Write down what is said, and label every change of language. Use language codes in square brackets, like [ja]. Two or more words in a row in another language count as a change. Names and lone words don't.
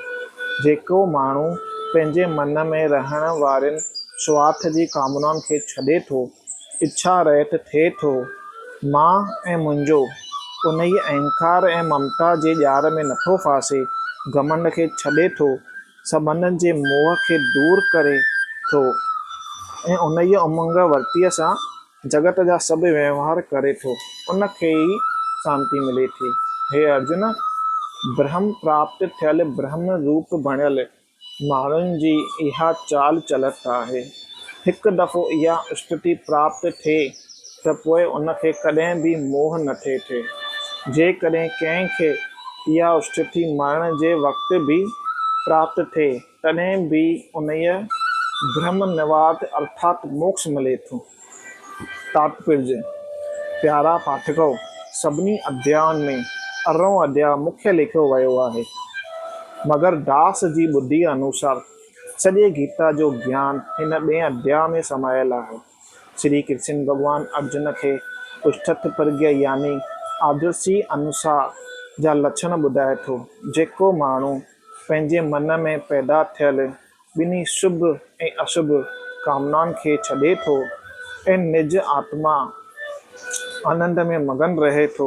[sd] जेको माण्हू पंहिंजे मन में रहण वारनि स्वार्थ जी कामनाउनि खे छॾे थो, इच्छा रहित थिए थो मां ऐं मुंहिंजो, उन ई अहंकार ऐं ममता जे ॼार में नथो फासे, घमंड खे छॾे थो, संबंधनि जे मोह खे दूर करे थो ऐं उन ई उमंग वर्तीअ सां जगत जा सभु व्यवहार करे थो, उनखे ई शांति मिले थी। हे अर्जुन, ब्रह्म प्राप्त थियल ब्रह्म रूप बणियल माण्हुनि जी इहा चाल चलत आहे। हिकु दफ़ो इहा स्थिति प्राप्त थिए त पोइ उनखे कॾहिं बि मोह न थिए। जेकॾहिं कंहिंखे इहा स्थिति मरण जे वक़्तु बि प्राप्त थिए तॾहिं बि उन ब्रह्म निवात अर्थात मोक्ष मिले थो। तात्पर्य: प्यारा पाठकों, सभिनी अध्यायनि में 18 अध्याय मुख्य लिखियो वियो आहे, मगर दास जी बुद्धि अनुसार सॼे गीता जो ज्ञान हिन 2 अध्याय में समायल आहे। श्री कृष्ण भगवान अर्जुन खे उष्ठत प्रज्ञा यानी आदर्शी अनुसार जा लक्षण ॿुधाए थो। जेको माण्हू पंहिंजे मन में पैदा थियल ॿिन्ही शुभ ऐं अशुभ कामनाउनि खे छॾे थो ऐं निज आत्मा आनंद में मगन रहे थो,